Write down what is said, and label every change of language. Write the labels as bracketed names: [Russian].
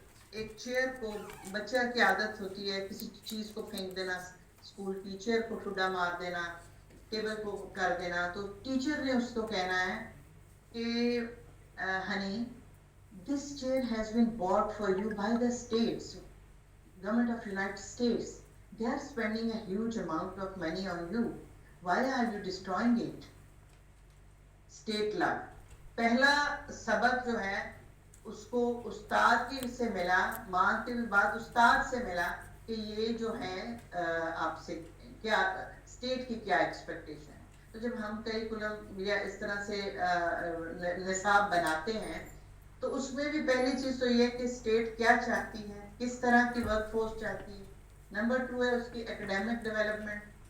[Urdu] ایک چیئر کو، بچہ کی عادت ہوتی ہے کسی چیز کو پھینک دینا، اسکول ٹیچر کو ٹھڈا مار دینا، ٹیبل کو کر دینا، تو ٹیچر نے اس کو کہنا ہے کہ [English] honey, this chair has been bought for you by the states, government of United States. They are spending a huge amount of money on you. Why are you destroying it? State law. [Urdu] پہلا سبق جو ہے اس کو استاد کی سے ملا، ماں کے بعد استاد سے ملا کہ یہ جو ہے آپ سے کیا اسٹیٹ کی کیا ایکسپیکٹیشن ہے۔ تو جب ہم کریکولم یا اس طرح سے نصاب بناتے ہیں تو اس میں بھی پہلی چیز تو یہ کہ اسٹیٹ کیا چاہتی ہے، کس طرح کی ورک فورس چاہتی ہے۔ نمبر 2 ہے اس کی ایکڈیمک ڈیولپمنٹ،